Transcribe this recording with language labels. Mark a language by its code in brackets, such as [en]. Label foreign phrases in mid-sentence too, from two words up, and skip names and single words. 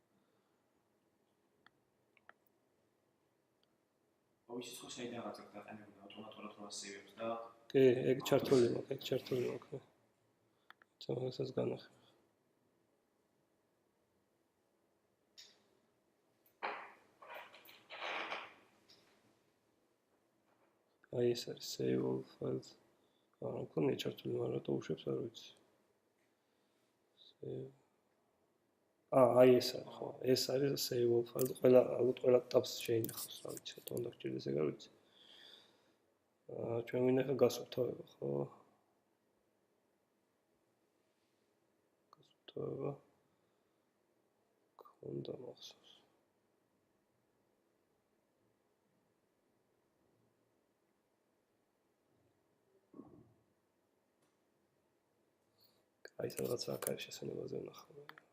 [ka] ის ხო შეიძლება რაღაცა დაყენებოდა ავტომატურად რო ასეივებს და კი, ეგ ჩართული მაქვს. თუმცა განახილე. აი ეს არის [en] save all files. [ka] არა, კონე ჩართული, მაგრამ რატო უშვებს არ ვიცი. აი ეს არის, ხო, ეს არის [en] save all files. [ka] ყველა tabs შეინახავს, რა ვიცი, რატომ უნდა გჭირდეს ეგ არ ვიცი. ჩვენ ვინახა გასუფთავება, ხო? გასუფთავება. ქონდა მახსოვს. აი ეს რაღაცა აქ არის შესაძლებელზე ვნახავ.